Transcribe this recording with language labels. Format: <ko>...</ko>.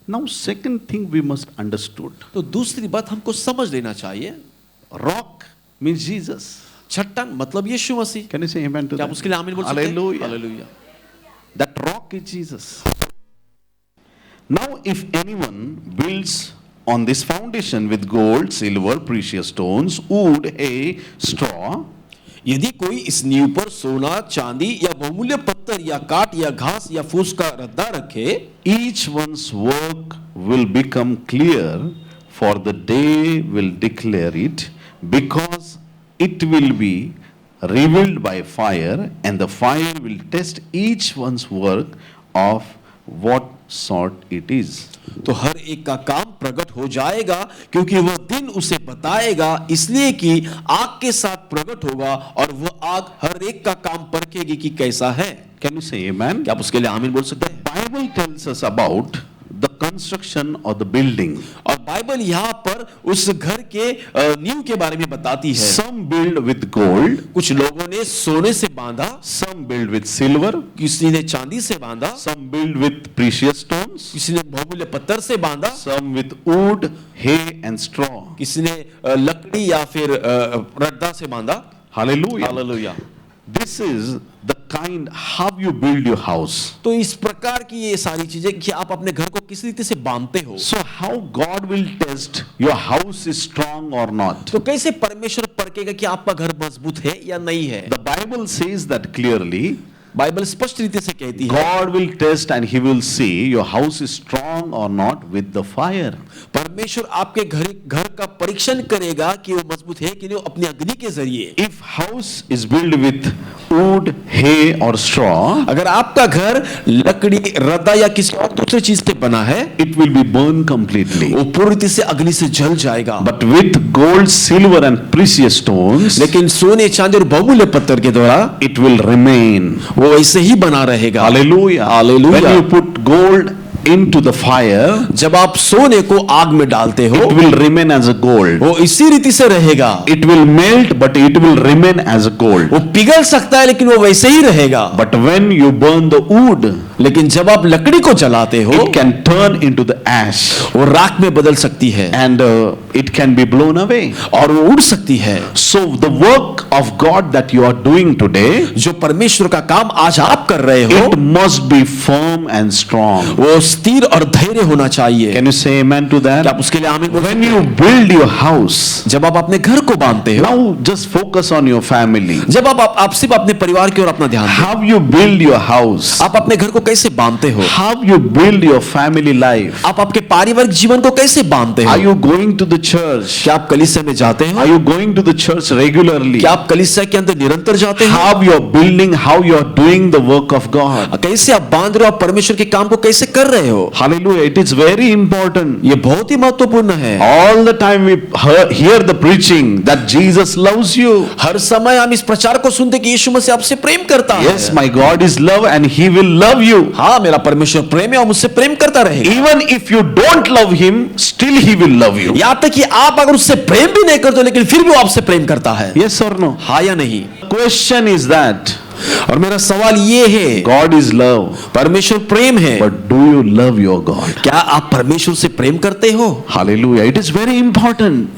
<en>Now second thing we must understood.</en> <hi>तो दूसरी बात हमको समझ लेना चाहिए,</hi> <en>Rock means Jesus.</en> <hi>चट्टान मतलब यीशु मसीह।</hi> <en>Can you say amen to</en> <hi>क्या</hi> <en>that?</en> <hi>आप उसके लिए आमीन बोल सकते हैं?</hi> <en>Hallelujah.</en> <hi>Hallelujah.</hi> <en>That rock is Jesus. Now if anyone builds on this foundation with gold, silver, precious stones, wood, hay, straw,</en> <hi>यदि कोई इस नींव पर सोना, चांदी या बहुमूल्य पत्थर या काट या घास या फूस का रद्दा रखे,</hi> <en>each one's work will become clear, for the day will declare it, because it will be revealed by fire, and the fire will test each one's work of what sort it is.</en> <hi>तो हर एक का काम प्रकट हो जाएगा, क्योंकि वह दिन उसे बताएगा, इसलिए कि आग के साथ प्रकट होगा और वह आग हर एक का काम परखेगी कि कैसा है।</hi> <en>Can you say amen?</en> <hi>क्या आप उसके लिए आमीन बोल सकते हैं?</hi> <en>Bible tells us about the construction of the building.</en> <hi>और बाइबल यहाँ पर उस घर के नींव के बारे में बताती है।</hi> <en>Some build with gold,</en> <hi>कुछ लोगों ने सोने से बांधा,</hi> <en>some build with silver,</en> <hi>किसी ने चांदी से बांधा,</hi> <en>some build with precious stones,</en> <hi>किसी ने बहुमूल्य पत्थर से बांधा,</hi> <en>some with wood, hay and straw.</en> <hi>किसी ने लकड़ी या फिर रद्दा से बांधा।</hi> <en>Hallelujah.</en> <hi>Hallelujah.</hi> <en>This is the kind how you build your house.</en> <hi>तो इस प्रकार की ये सारी चीजें कि आप अपने घर को किस रीति से बांधते हो।</hi> <en>So how God will test your house is strong or not?</en> <hi>तो कैसे परमेश्वर परखेगा कि आपका घर मजबूत है या नहीं है।</hi> <en>The Bible says that clearly.</en> <hi>Bible स्पष्ट रीति से कहती है</hi> <en>God will test and he will see your house is strong or not with the fire.</en> <hi>परमेश्वर आपके घर का परीक्षण करेगा कि वो मजबूत है कि नहीं अपनी अग्नि के जरिए।</hi> <en>If house is built with wood, hay or straw,</en> <hi>अगर आपका घर लकड़ी, रद्दा या किसी और दूसरी चीज से बना है,</hi> <en>it will be burned completely.</en> <hi>वो पूरी रीति से अग्नि से जल जाएगा।</hi> <en>But with gold, silver and precious stones,</en> <hi>लेकिन सोने, चांदी और बहुमूल्य पत्थर के द्वारा</hi> <en>it will remain.</en> <hi>वो ऐसे ही बना रहेगा।</hi> <en>Hallelujah. Hallelujah. When you put gold into the fire,</en> <hi>जब आप सोने को आग में डालते हो,</hi> <en>it will remain as a gold.</en> <hi>वो इसी रीति से रहेगा।</hi> <en>It will melt, but it will remain as a gold.</en> <hi>वो पिघल सकता है लेकिन वो वैसे ही रहेगा।</hi> <en>But when you burn the wood,</en> <hi>लेकिन जब आप लकड़ी को जलाते हो,</hi> <en>it can turn into the ash,</en> <hi>वो राख में बदल सकती है</hi> <en>and it can be blown away.</en> <hi>और वो उड़ सकती है।</hi> <en>So the work of God that you are doing today,</en> <hi>जो परमेश्वर का काम आज आप कर रहे हो,</hi> <en>it must be firm and strong.</en> <hi>वो स्थिर और धैर्य होना चाहिए।</hi> <en>Can you say amen to that?</en> <hi>क्या आप उसके लिए आमीन बोल</hi> <en>When</en> <hi>सकते</hi> <en>you</en> <hi>हैं?</hi> <en>build your house,</en> <hi>जब आप अपने घर को बांधते हो,</hi> <en>now just focus on your family.</en> <hi>जब आप सिर्फ अपने परिवार की ओर अपना ध्यान दें,</hi> <en>How you build your house,</en> <hi>आप अपने घर को कैसे बांधते हो,</hi> <en>how you build your family life.</en> <hi>आप आपके पारिवारिक जीवन को कैसे बांधते हो,</hi> <en>Are you going to the church?</en> <hi>क्या आप कलीसिया में जाते</hi> <en>Are</en> <hi>हो,</hi> <en>you going to the church regularly?</en> <hi>क्या आप कलीसिया के अंदर निरंतर जाते हो,</hi> <en>How you are building, how you are doing the work of God.</en> <hi>कैसे आप बांध रहे हो, आप परमेश्वर के काम को कैसे कर रहे रहे हो।</hi> <en>Hallelujah. It is very important.</en> <hi>ये बहुत ही महत्वपूर्ण है।</hi> <en>All the time we hear the preaching that Jesus loves you.</en> <hi>हर समय हम इस प्रचार को सुनते कि यीशु मसीह आपसे प्रेम करता है।</hi> <en>Yes, my God is love and He will love you.</en> <hi>हाँ, मेरा परमेश्वर प्रेम है और मुझसे प्रेम करता रहेगा।</hi> <en>Even if you don't love Him, still He will love you.</en> <hi>यहाँ तक कि आप अगर उससे प्रेम भी नहीं करते लेकिन फिर भी वो आपसे प्रेम करता है।</hi> <en>Yes or no?</en> <hi>हाँ या नहीं?</hi> <en>Question is that</en> <hi>और मेरा सवाल ये है,</hi> <en>God is love,</en> <hi>परमेश्वर प्रेम है,</hi> <en>but do you love your God?</en> <hi>क्या आप परमेश्वर से प्रेम करते हो?</hi> <en>Hallelujah. It is very important.</en>